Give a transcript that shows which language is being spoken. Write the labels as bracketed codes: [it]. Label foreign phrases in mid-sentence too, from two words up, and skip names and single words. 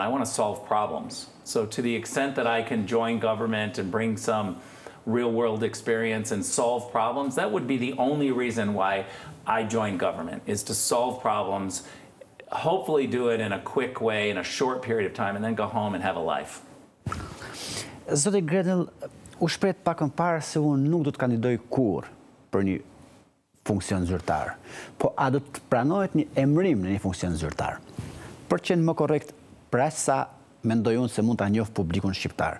[en] I want to solve problems. So to the extent that I can join government and bring some real-world experience and solve problems, that would be the only reason why I joined government, is to solve problems, hopefully do it in a quick way, in a short period of time, and then go home and have a life. [sq] Zoti Grenell, u shpret pak më parë se unë nuk do të kandidoj kurrë për një funksion zyrtar, po a do të pranohet një emrim në një funksion zyrtar? Për qenë më korrekt, për aq sa mendoj unë se mund ta njoh publikun shqiptar.